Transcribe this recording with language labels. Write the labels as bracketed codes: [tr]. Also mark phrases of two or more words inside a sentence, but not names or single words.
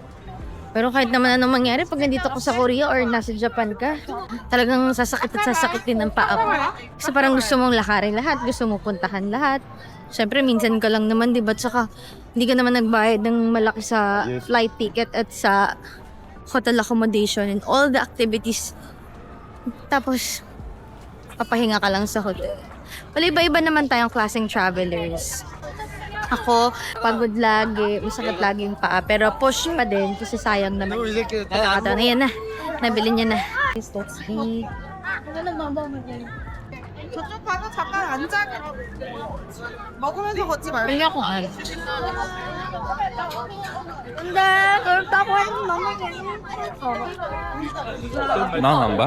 [tl] Pero kahit naman anong mangyari, pag nandito ko sa Korea or nasa Japan ka, talagang sasakit at sasakit din ang paa mo. Kasi parang gusto mong lakarin lahat, gusto mong puntahan lahat. Siyempre, minsan ka lang naman, diba? Tsaka, hindi ka naman nagbayad ng malaki sa [en] flight ticket [tl] at sa [en] hotel accommodation and all the activities. [tl] Tapos, papahinga ka lang sa hotel. Wala, iba-iba naman tayong klaseng travelers. Ako, pagod lagi, masakit lagi yung paa. Pero push pa din kasi sayang naman. Nakakataon na yan na. Nabili niya na. [en] Let's eat. [ko] 저쪽 가서 잠깐 앉아. 먹으면서 걷지 말고. [tl] Pili akong ano. [ko] 근데 그렇다고 해도 너무 재밌어. [tl] Manghang ba?